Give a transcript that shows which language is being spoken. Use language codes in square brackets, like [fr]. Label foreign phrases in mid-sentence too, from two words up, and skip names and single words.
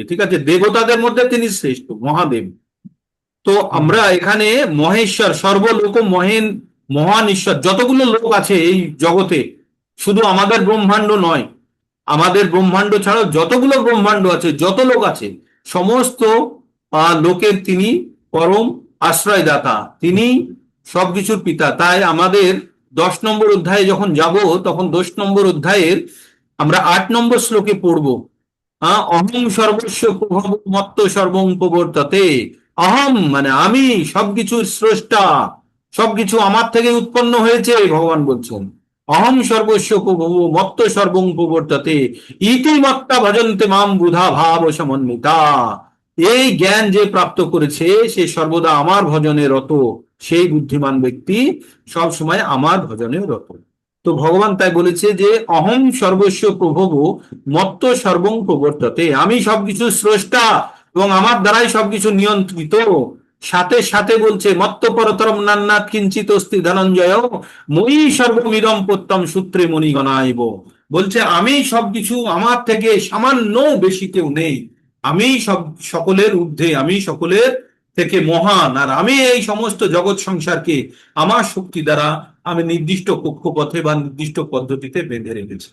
[bn] ঠিক আছে, দেবতাদের মধ্যে তিনি শ্রেষ্ঠ, মহাদেব। তো আমরা এখানে মহেশ্বর, সর্বলোক মহান ঈশ্বর, যতগুলো লোক আছে এই জগতে, শুধু আমাদের ব্রহ্মাণ্ড নয়, আমাদের ব্রহ্মাণ্ড ছাড়াও যতগুলো ব্রহ্মাণ্ড আছে, যত লোক আছে, সমস্ত লোকের তিনি পরম আশ্রয়দাতা, তিনি সবকিছুর পিতা। তাই আমাদের 10 নম্বর অধ্যায়ে যখন যাব তখন 10 নম্বর অধ্যায়ের আমরা 8 নম্বর শ্লোকে পড়বো। [sa] অহং সর্বস্ব প্রভব মত্ত সর্বং প্রবর্ততে। [bn] অহম মানে আমি, সবকিছুর স্রষ্টা, সবকিছু আমার থেকে উৎপন্ন হয়েছে, ভগবান বলছেন। [sa] অহম সর্বস্ব প্রভব মত্ত সর্বং প্রবর্ততে ইতি মত্তা ভজন্তে মাম বুধা ভাব সমন্বিতা। [bn] এই জ্ঞান যে প্রাপ্ত করেছে সে সর্বদা আমার ভজনে রত, সেই বুদ্ধিমান ব্যক্তি সব সময় আমার ভজনে রত। তো ভগবান তাই বলেছে যে [sa] অহং সর্বস্ব প্রভব মত্ত সর্বং প্রবর্ততে, [bn] আমি সবকিছু স্রষ্টা এবং আমার দ্বারাই সবকিছু নিয়ন্ত্রিত। সাথে সাথে বলছে [sa] মত্ত পরতরম নান্নাৎ কিঞ্চিত অস্তি ধনঞ্জয় মই সর্বমিদম প্রত্যম সূত্রে মণিগণাইব। [bn] বলছে আমি সবকিছু, আমার থেকে সামান্য বেশি কেউ নেই, আমি সব সকলের ঊর্ধ্বে, আমি সকলের থেকে মহান, আর আমি এই সমস্ত জগৎ সংসারকে আমার শক্তি দ্বারা আমি নির্দিষ্ট কক্ষপথে বা নির্দিষ্ট পদ্ধতিতে বেঁধে রেখেছি।